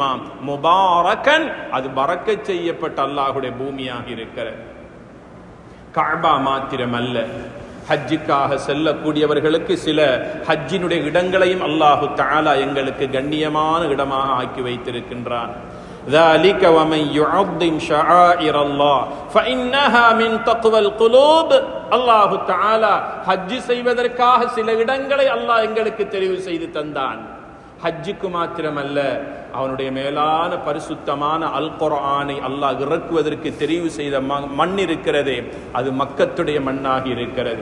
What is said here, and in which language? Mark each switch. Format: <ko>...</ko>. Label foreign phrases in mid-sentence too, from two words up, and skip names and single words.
<ta>முபாரக்கன், அது பரக்கத் செய்யப்பட்ட அல்லாஹ்வுடைய பூமியாக இருக்கிறது. கஅபா மாத்திரமல்ல, ஹஜ்ஜுக்காக செல்லக்கூடியவர்களுக்கு சில ஹஜ்ஜினுடைய இடங்களையும்</ta> <ar>الله تعالى</ar> <ta>எங்களுக்கு கண்ணியமான இடமாக ஆக்கி வைத்திருக்கின்றான்.</ta> <ar>ذلك ومن يعظم شعائر الله فإنها من تقوى القلوب. الله تعالى</ar> <ta>ஹஜ் செய்வதற்காக சில இடங்களை அல்லாஹ் எங்களுக்கு தெரிவு செய்து தந்தான். ஹஜ்ஜுக்கு மாத்திரமல்ல, அவனுடைய மேலான பரிசுத்தமான அல் குர்ஆனை அல்லாஹ் இறக்குவதற்கு தெரிவு செய்த மண் இருக்கிறதே, அது மக்கத்துடைய மண்ணாக இருக்கிறது.</ta>